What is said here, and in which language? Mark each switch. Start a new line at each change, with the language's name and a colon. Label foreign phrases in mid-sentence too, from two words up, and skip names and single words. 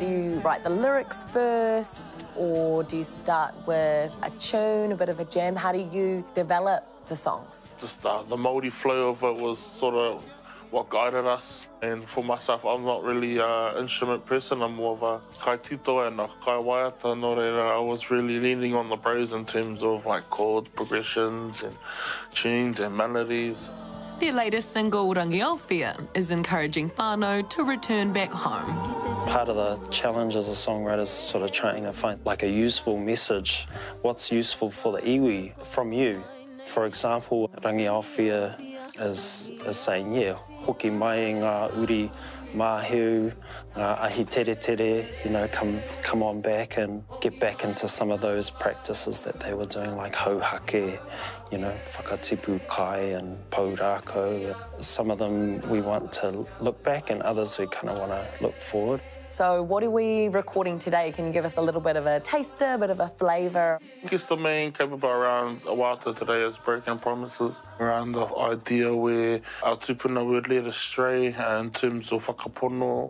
English: Do you write the lyrics first, or do you start with a tune, a bit of a jam? How do you develop the songs? Just the Māori flow of it was sort of what guided us. And for myself, I'm not really an instrument person. I'm more of a kaitito and a kaiwaiata.
Māori: No reira,
English: I was really leaning on the bros in terms of like chord progressions and tunes and melodies. Their latest single, Rangiaowhia, is encouraging whānau to return back home. Part of the challenge as a songwriter is sort of trying to find like a useful message. What's useful for the iwi from you? For example, Rangiaowhia is saying, yeah,
Māori: hoki mai ngā uri maheu, ngā ahi tere tere,
English: you know, come on back and get back into some of those practices that they were doing, like hauhake, you know,
Māori: whakatipu kai and paurako.
English: Some of them we want to look back, and others we kind of want to look forward. So what are we recording today? Can you give us a little bit of a taster, a bit of a flavour? I guess the main kaupapa around Awata today is breaking promises, around the idea where our tupuna would lead astray in terms of whakapono.